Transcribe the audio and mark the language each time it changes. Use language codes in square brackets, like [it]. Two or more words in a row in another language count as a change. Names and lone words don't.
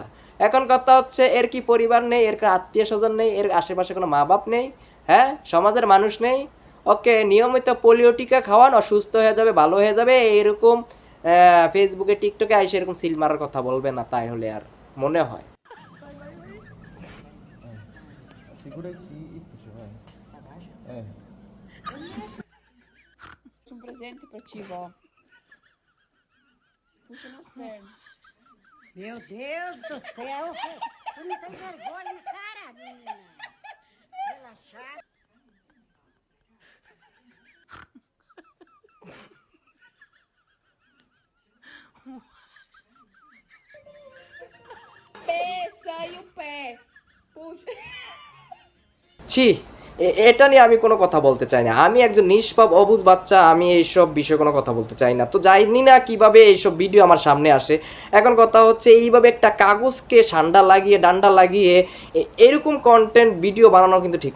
[bn] এখন কথা হচ্ছে, এর কি পরিবার নেই, এর আত্মীয় স্বজন নেই, এর আশেপাশে কোনো মা বাপ নেই, হ্যাঁ, সমাজের মানুষ নেই। ওকে, নিয়মিত পোলিও টিকা খাওয়ান, অসুস্থ হয়ে যাবে, ভালো হয়ে যাবে, এরকম ফেসবুকে টিকটকে আইসে এরকম সিল মারার কথা বলবে না, তাই হলে আর মনে হয়। [pt] Um presente pra ti, vó. Puxa nas pernas. Meu Deus do céu! Tu não tem vergonha na cara, menina! Relaxar. Pé, sai o pé. Puxa. [bn] ছি, এটা নিয়ে আমি কোনো কথা বলতে চাই না। আমি একজন নিষ্পাপ অবুঝ বাচ্চা, আমি এইসব বিষয়ে কোনো কথা বলতে চাই না। তো জানি না কিভাবে এইসব ভিডিও আমার সামনে আসে। এখন কথা হচ্ছে, এইভাবে একটা কাগজকে ডান্ডা লাগিয়ে এরকম [en] content video [bn] বানানো কিন্তু ঠিক না।